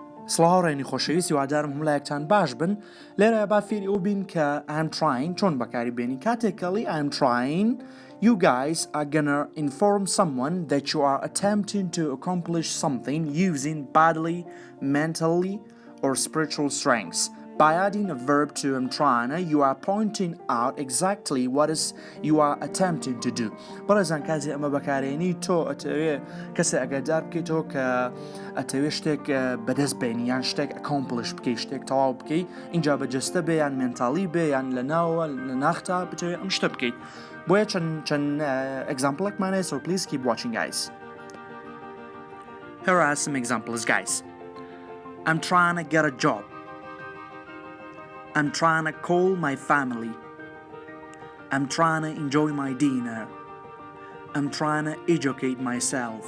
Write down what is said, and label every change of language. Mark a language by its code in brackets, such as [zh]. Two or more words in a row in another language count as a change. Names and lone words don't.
[ckb] سڵاوڕێنی خۆشەویستی وادارم هەمولایەکتان باش بن لێرە با فێری ئەو بین کە [en] I'm trying [ckb] چۆن بەکاری بێنی کاتێکەڵی [en] I'm trying you guys are gonna inform someone that you are attempting to accomplish something using bodily, mentally or spiritual strengths. By adding a verb to am trying, you are pointing out exactly what is you are attempting to do. [ckb] بەڕێزان کاتی ئەمە بەکارێنی تۆ ئەتەوێ کەسێ ئەگەدار بکەیتەوە کە ئەتەوێ شتێک بەدەست بێنی یان شتێک ئەکۆمپلش بکەی شتێک تەواو بکەی اینجا بەجەستە بێ یان مێنتاڵی بێ یان لە ناوە لە ناختا بتەوێ ئەم شتە بکەیت بۆیە چەند exampleێکمانەیە [en] so please keep watching guys. Here are some examples guys. I'm trying to get a job. I'm trying to call my family. I'm trying to enjoy my dinner. I'm trying to educate myself.